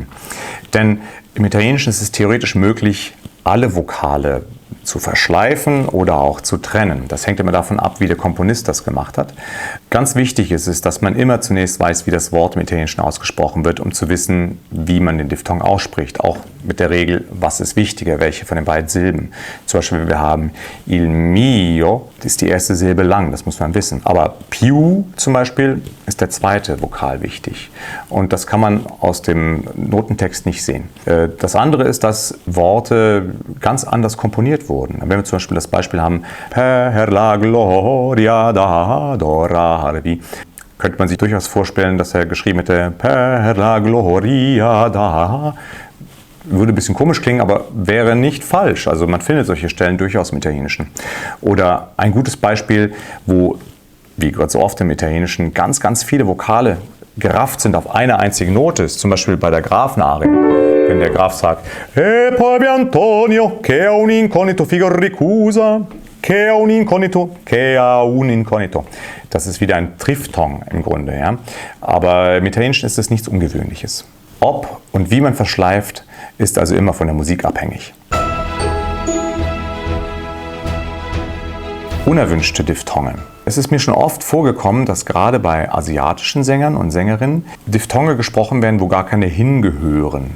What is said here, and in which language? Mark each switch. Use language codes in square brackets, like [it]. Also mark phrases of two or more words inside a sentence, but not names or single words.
[de] Denn im Italienischen ist es theoretisch möglich, alle Vokale zu verschleifen oder auch zu trennen. Das hängt immer davon ab, wie der Komponist das gemacht hat. Ganz wichtig ist es, dass man immer zunächst weiß, wie das Wort im Italienischen ausgesprochen wird, um zu wissen, wie man den Diphthong ausspricht. Auch mit der Regel, was ist wichtiger, welche von den beiden Silben. Zum Beispiel, wir haben [it] il mio, [de] das ist die erste Silbe lang, das muss man wissen. Aber più zum Beispiel ist der zweite Vokal wichtig. Und das kann man aus dem Notentext nicht sehen. Das andere ist, dass Worte ganz anders komponiert wurden. Wenn wir zum Beispiel das Beispiel haben, [it] per la gloria d'adorarvi, [de] könnte man sich durchaus vorstellen, dass er geschrieben hätte, [it] per la gloria da. [de] Würde ein bisschen komisch klingen, aber wäre nicht falsch. Also man findet solche Stellen durchaus im Italienischen. Oder ein gutes Beispiel, wo, wie Gott so oft im Italienischen, ganz, ganz viele Vokale gerafft sind auf eine einzige Note, ist zum Beispiel bei der Grafenarie. Wenn der Graf sagt, [it] E poi Antonio, che ha un incognito figo ricusa, che ha un incognito, che ha un incognito. [de] Das ist wieder ein Triphthong im Grunde. Ja? Aber im Italienischen ist das nichts Ungewöhnliches. Ob und wie man verschleift, ist also immer von der Musik abhängig. Unerwünschte Diphthonge. Es ist mir schon oft vorgekommen, dass gerade bei asiatischen Sängern und Sängerinnen Diphthonge gesprochen werden, wo gar keine hingehören.